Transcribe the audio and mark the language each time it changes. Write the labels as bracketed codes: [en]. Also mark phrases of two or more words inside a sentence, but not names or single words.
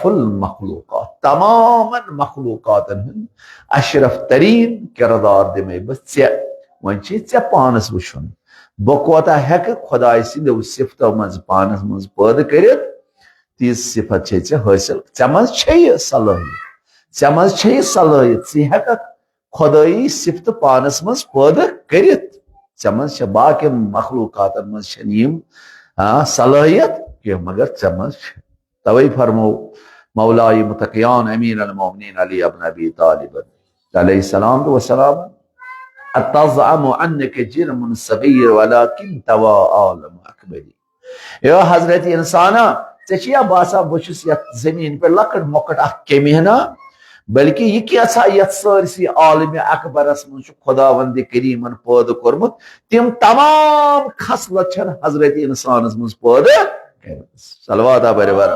[ks] المخلوقات تمامن مخلوٗقاتن ہُنٛد اشرف تریٖن کردار دِمے بہٕ ژےٚ وۄنۍ چھُے ژےٚ پانس وٕچھُن بہٕ کوتاہ ہٮ۪کہٕ خۄداے سٕنٛدیو صفتو منٛز پانس منٛز پٲدٕ کٔرِتھ تیٖژ صفت چھے ژےٚ حٲصِل ژےٚ منٛز چھے یہِ صلٲحیت ژےٚ منٛز چھے یہِ صلٲحیت ژٕ ہٮ۪ککھ خۄدٲیی صفتہٕ پانس منٛز پٲدٕ کٔرِتھ ژےٚ منٛز چھےٚ باقین مخلوٗقاتن منٛز چھنہٕ یِم صلٲحیت کینٛہہ مگر ژےٚ منٛز چھِ توے فرمو مولاي متقیان امیر المومنین علی ابن ابی طالب [ar] علیہ السلام وسلام اتزعم عنك جرم صغیر ولكن توا عالم اکبری [ks] اے حضرت انسانا ژےٚ چھِیا باسان بہٕ چھُس یتھ زٔمیٖن پٮ۪ٹھ لۄکٕٹ مۄکٕٹ اکھ کیٚمہِ ہنا بلکہ یہ کیٛاہ یتھ سٲرسٕے عالمِ اکبرس منٛز چھُ خۄداوندِ کریٖمن پٲدٕ کوٚرمُت تِم تمام خصلت چھنہٕ حضرت انسانس منٛز پٲدٕ کٔرمٕژ صلوات بر